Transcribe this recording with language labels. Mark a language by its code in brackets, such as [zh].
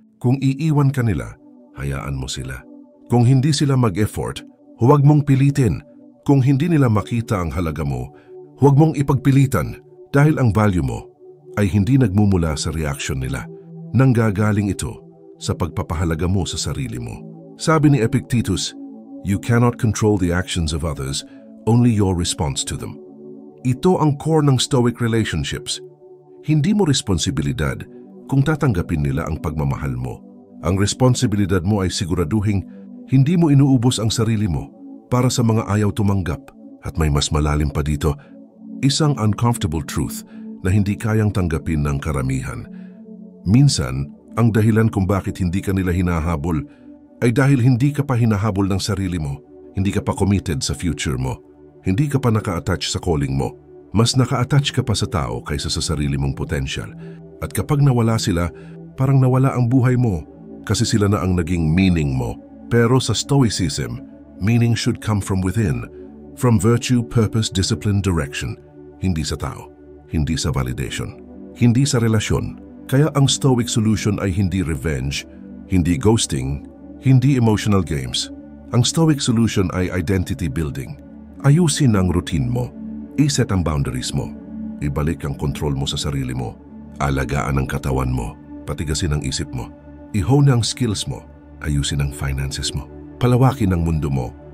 [tl] Kung iiwan ka nila, hayaan mo sila. Kung hindi sila mag-effort, huwag mong pilitin. Kung hindi nila makita ang halaga mo, huwag mong ipagpilitan dahil ang value mo ay hindi nagmumula sa reaction nila. Nanggagaling ito sa pagpapahalaga mo sa sarili mo. Sabi ni [en] Epictetus, "You cannot control the actions of others, only your response to them." [tl] Ito ang core ng Stoic relationships. Hindi mo responsibilidad kung tatanggapin nila ang pagmamahal mo. Ang responsibilidad mo ay siguraduhin hindi mo inuubos ang sarili mo para sa mga ayaw tumanggap. At may mas malalim pa dito, isang uncomfortable truth na hindi kayang tanggapin ng karamihan. Minsan, ang dahilan kung bakit hindi ka nila hinahabol ay dahil hindi ka pa hinahabol ng sarili mo, hindi ka pa committed sa future mo, hindi ka pa naka-attach sa calling mo. Mas naka-attach ka pa sa tao kaysa sa sarili mong potential. At kapag nawala sila, parang nawala ang buhay mo kasi sila na ang naging meaning mo. Pero sa [en] Stoicism, meaning should come from within, from virtue, purpose, discipline, direction. [tl] Hindi sa tao, hindi sa validation, hindi sa relasyon. Kaya ang Stoic solution ay hindi revenge, hindi ghosting, hindi emotional games. Ang Stoic solution ay identity building. Ayusin ang routine mo, iset ang boundaries mo, ibalik ang control mo sa sarili mo, alagaan ang katawan mo, patigasin ang isip mo, i-hone ang skills mo, ayusin ang finances mo, palawakin ang mundo mo.